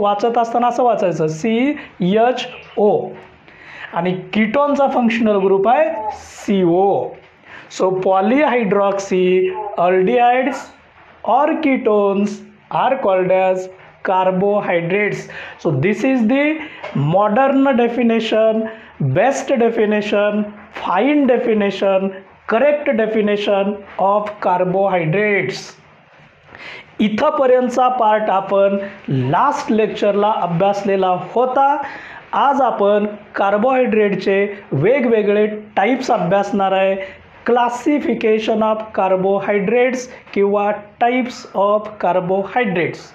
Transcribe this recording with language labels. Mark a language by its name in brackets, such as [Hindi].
[Marathi] वाचत असताना असं वाचायचं CHO. आणि कीटोनचा फंक्शनल ग्रुप आहे CO. [English] So polyhydroxy aldehydes और ketones are called as carbohydrates. So this is the modern definition, best definition, fine definition, correct definition of carbohydrates. [Marathi] इथपर्यंतचा part आपण last लेक्चरला अभ्यासलेला होता. आज आपण कार्बोहायड्रेटचे वेगवेगळे टाइप्स अभ्यासणार आहे. [English] Classification of carbohydrates किंवा types of carbohydrates.